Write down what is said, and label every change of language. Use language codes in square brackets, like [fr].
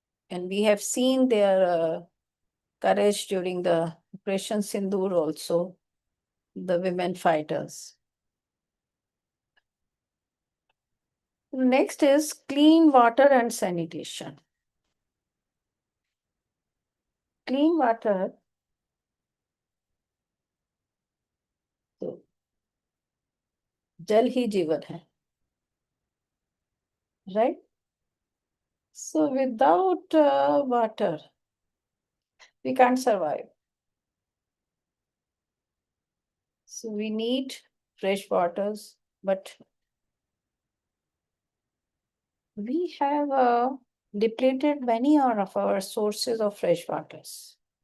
[en] And we have seen their courage during the Operation Sindoor also, the women fighters. Next is clean water and sanitation. Clean water, [hi] तो जल ही जीवन है, [en] right? So without water, we can't survive. So we need fresh waters, but we have depleted many of our sources of fresh waters.